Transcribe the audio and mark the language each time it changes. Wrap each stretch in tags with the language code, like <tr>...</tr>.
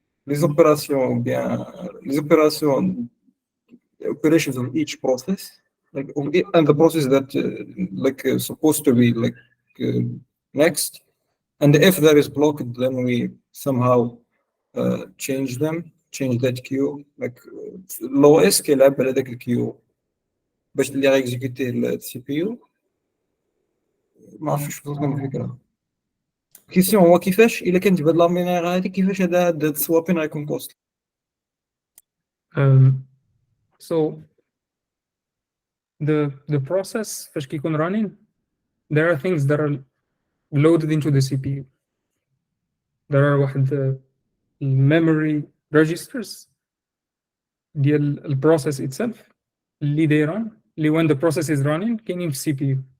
<fr>les</fr> <en>operations of each process, like and the process that supposed to be next, and if there is blocked then we somehow change that queue, like l'OS</en> <ar>كيلعب على داك الكيو باش اللي غيكزيكوتي السي بي يو. ما عرفتش توصلكم الفكره. كيسيون هو كيفاش الا كانت بهاد لامينير هادي كيفاش هاد السوابين غيكون كوست.</ar> <en>So the process</en> <ar>فاش كيكون</ar> <en>running, there are things that are loaded into the CPU. There are واحد memory registers</en> <ar>ديال البروسيس</ar> <en>itself</en> <ar>اللي دايران اللي</ar> <en>when the process is running</en> <ar>كاينين في</ar> <en>CPU.</en>